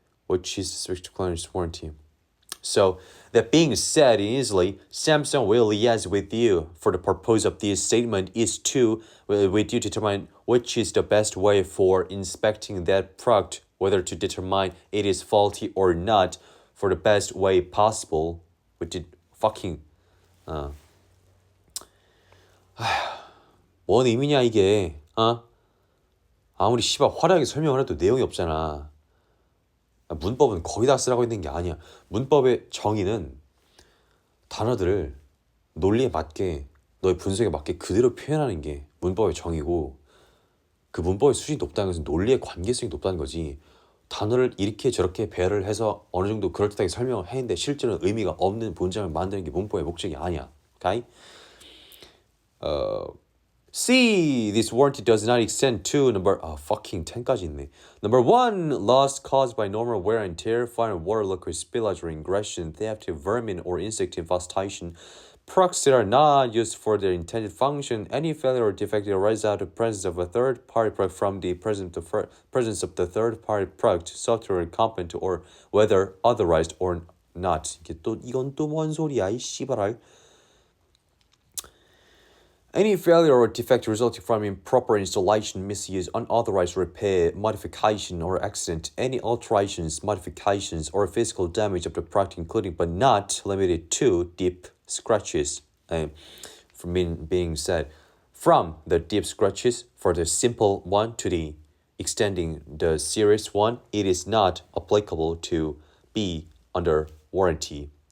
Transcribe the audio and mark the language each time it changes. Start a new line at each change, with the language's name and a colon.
English: which is subject to declines warranty. So, that being said, easily, Samsung will liaise with you for the purpose of this statement is to, with you, determine which is the best way for inspecting that product, whether to determine it is faulty or not, for the best way possible. Which is fucking,
Korean: 뭔 의미냐 이게, 아무리 씨발 화려하게 설명을 해도 내용이 없잖아. 문법은 거기다 쓰라고 있는 게 아니야. 문법의 정의는 단어들을 논리에 맞게, 너의 분석에 맞게 그대로 표현하는 게 문법의 정의고, 그 문법의 수준이 높다는 것은 논리의 관계성이 높다는 거지. 단어를 이렇게 저렇게 배열을 해서 어느 정도 그럴듯하게 설명을 했는데 실제로는 의미가 없는 문장을 만드는 게 문법의 목적이 아니야.
English: Okay? C. This warranty does not extend to number fucking
Korean: 10까지 있네.
English: Number 1. Loss caused by normal wear and tear, fire and water, liquid spillage or ingression, theft, vermin or insect infestation, products that are not used for their intended function, any failure or defect that arises out of the presence of a third-party product from the presence of the third-party product, software component, or whether authorized or not.
Korean: 이건 또 뭔 소리야 이 씨발알.
English: Any failure or defect resulting from improper installation, misuse, unauthorized repair, modification, or accident, any alterations, modifications, or physical damage of the product, including but not limited to deep scratches, from being said, from the deep scratches for the simple one to the extending the serious one, it is not applicable to be under warranty.